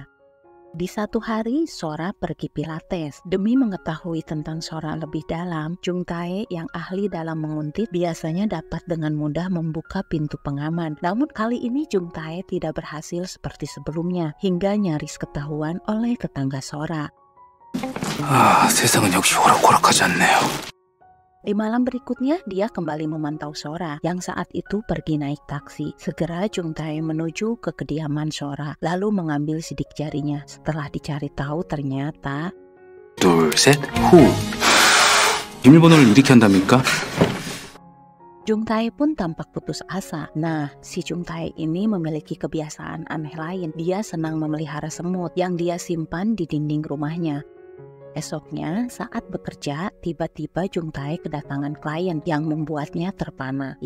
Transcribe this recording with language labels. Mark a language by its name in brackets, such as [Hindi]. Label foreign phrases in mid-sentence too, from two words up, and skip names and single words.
[Indonesian] Di satu hari, Sora pergi pilates. Demi mengetahui tentang Sora lebih dalam, Jung Tae yang ahli dalam menguntit biasanya dapat dengan mudah membuka pintu pengaman. Namun kali ini Jung Tae tidak berhasil seperti sebelumnya, hingga nyaris ketahuan oleh tetangga Sora. [Korean] 세상은 역시 호락호락하지 않네요. [Indonesian] Di malam berikutnya, dia kembali memantau Sora yang saat itu pergi naik taksi. Segera Jung Tae menuju ke kediaman Sora, lalu mengambil sidik jarinya. Setelah dicari tahu ternyata... [Korean] 둘, 셋, 후. 비밀번호를 이렇게 한답니까? [Indonesian] Jung Tae pun tampak putus asa. Nah, si Jung Tae ini memiliki kebiasaan aneh lain. Dia senang memelihara semut yang dia simpan di dinding rumahnya. Esoknya, saat bekerja, tiba-tiba Jung Tae kedatangan klien yang membuatnya terpana.